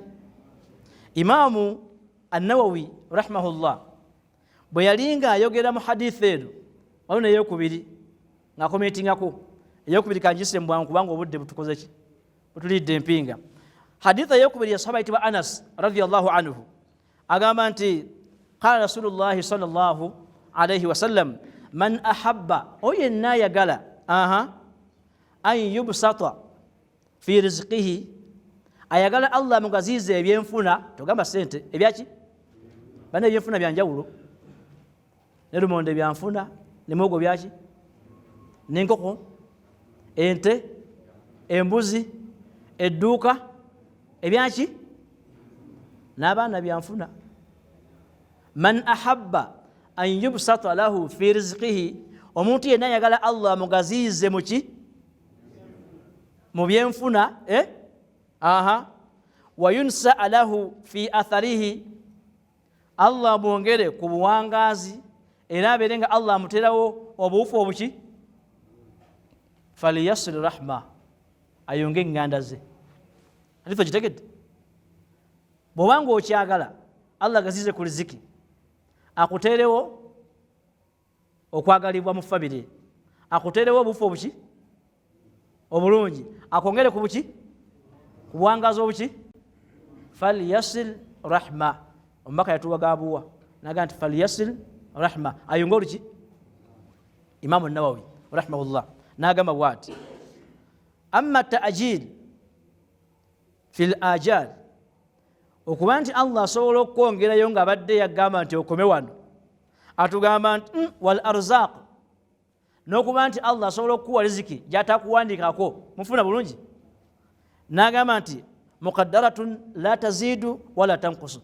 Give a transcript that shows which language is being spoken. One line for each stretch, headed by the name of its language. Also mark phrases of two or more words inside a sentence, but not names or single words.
Ganda: Imaamu An-Nawawi rahimahullah bwe yalinga ayogera mu hadithi eno waliwo n'eyokubiri ng'akomentingako. Eyokubiri kanjise mbwangu kubanga obudde butukoze ki butulidde empinga. Hadithi eyokubiri ya sahaba ayitibwa Anas
Arabic: رضي الله عنه
Ganda: agamba nti qala
Arabic: رسول الله صلى الله عليه وسلم من أحب
Ganda: oyo yenna ayagala
Arabic: أن يبسط في رزقه
Ganda: ayagala Allah mugazize ebyenfuna togamba sente ebyaki bana ebyenfuna byanjawulo ne lumonde byanfuna ne muwogo byaki n'enkoko ente embuzi edduuka ebyaki n'abaana byanfuna.
Arabic: من أحب أن يبسط له في رزقه
Ganda: omuntu yenna ayagala Allah mugazize muki mu byenfuna
Arabic: وينسأ له في أثره
Ganda: Allah mwongere ku buwangazi era abeere nga Allah amuterawo obuufu obuki
Arabic: فليصل رحمه
Ganda: ayonge enganda ze. Hadithi ogitegedde bw'obanga okyagala Allah gazize ku riziki akuterewo okwagalibwa mu famire, akuterewo obuufu obuki obulungi, akwongere ku buki ku buwangazi obuki
Arabic: فليصل رحمه.
Ganda: Omubaka yatuwagabuwa naga nti
Arabic: فليصل رحمه
Ganda: ayonge oluki. Imaamu An-Nawawi rahimahullah nagamba bwati
Arabic: أما تأجيل في الأجل
Ganda: okuba nti Allah asobola okwongerayo nga abadde yagamba nti okome wano atugamba nti
Arabic: والأرزاق
Ganda: n'okuba nti Allah asobola okuwa riziki gy'atakuwandikako mufuna bulungi n'agamba nti
Arabic: مقدرة لا تزيد ولا تنقص.